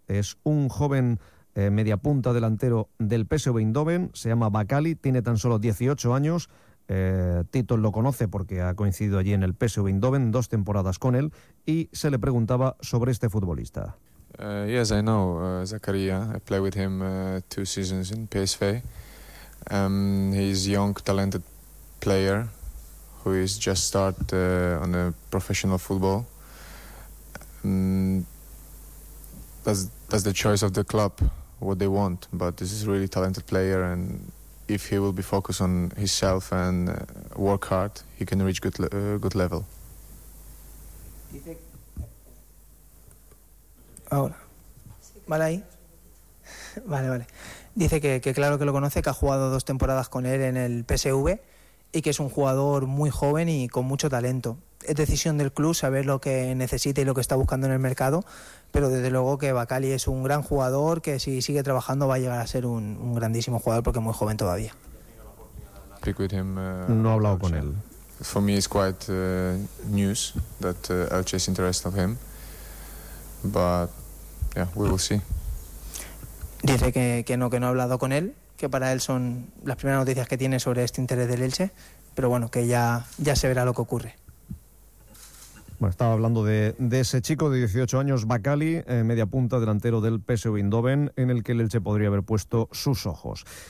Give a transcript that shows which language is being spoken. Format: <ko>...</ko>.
<es>Es un joven media punta delantero del PSV Eindhoven, se llama Bakali, tiene tan solo 18 años. Titon lo conoce porque ha coincidido allí en el PSV Eindhoven dos temporadas con él, y se le preguntaba sobre este futbolista.</es> <en>Yes, I know Zakaria. I played with him two seasons in PSV. He's a young, talented player who is just start on a professional football. That's the choice of the club, what they want. But this is really talented player, and if he will be focused on himself and work hard, he can reach good level.</en> <es>Ahora. ¿Vale ahí? Vale, vale. Dice que claro que lo conoce, que ha jugado dos temporadas con él en el PSV y que es un jugador muy joven y con mucho talento. Es decisión del club saber lo que necesita y lo que está buscando en el mercado, pero desde luego que Bakali es un gran jugador que si sigue trabajando va a llegar a ser un grandísimo jugador porque es muy joven todavía. No ha hablado con él.</es> <en>For me it's quite news that Elche is interested of him. But yeah, we will see.</en> <es>Dice que no ha hablado con él, que para él son las primeras noticias que tiene sobre este interés del Elche, pero bueno, que ya se verá lo que ocurre. Bueno, estaba hablando de ese chico de 18 años, Bakali, media punta delantero del PSV Eindhoven, en el que el Elche podría haber puesto sus ojos.</es>